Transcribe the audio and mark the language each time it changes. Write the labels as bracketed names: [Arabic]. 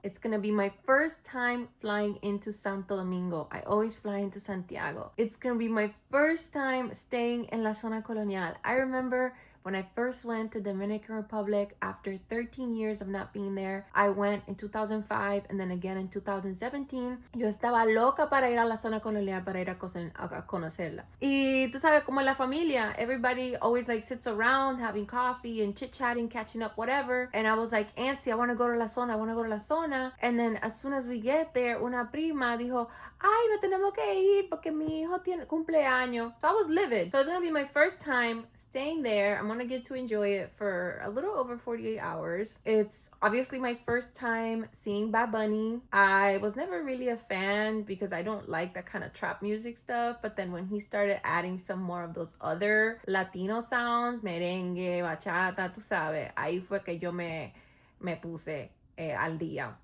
[English] It's gonna be my first time flying into Santo Domingo. I always fly into Santiago. It's gonna be my first time staying in la Zona Colonial. I remember when I first went to Dominican Republic after 13 years of not being there. I went in 2005 and then again in 2017. [Spanish] Yo estaba loca para ir a la Zona Colonial, para ir a conocerla. Y tú sabes, como la familia, [English] everybody always like sits around having coffee and chit-chatting, catching up, whatever. And I was like, antsy, I want to go to la Zona, I want to go to la Zona. And then as soon as we get there, [Spanish] una prima dijo, ay, no tenemos que ir porque mi hijo tiene cumpleaños. [English] So I was livid. So it's going to be my first time staying there. I'm gonna get to enjoy it for a little over 48 hours. It's obviously my first time seeing Bad Bunny. I was never really a fan because I don't like that kind of trap music stuff, but then when he started adding some more of those other Latino sounds, merengue, bachata, [Spanish] tú sabes, ahí fue que yo me puse al día.